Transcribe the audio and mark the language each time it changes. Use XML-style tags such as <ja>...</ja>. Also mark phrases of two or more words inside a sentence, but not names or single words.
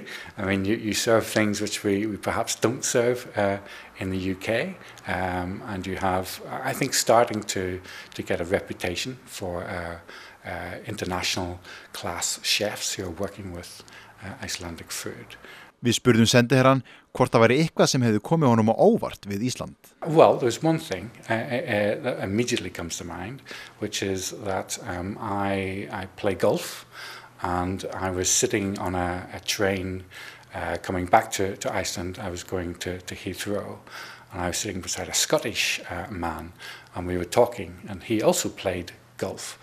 <en>I mean, you serve things which we perhaps don't serve in the UK, and you have, I think, starting to get a reputation for international class chefs who are working with Icelandic food.</en> <is>Við spurðum sendiherran hvort það væri eitthvað sem hefði komið honum á óvart við Ísland.</is> <en>Well, there's one thing that immediately comes to mind, which is that I play golf, and I was sitting on a train coming back to Iceland. I was going to Heathrow, and I was sitting beside a Scottish man, and we were talking, and he also played golf.</en>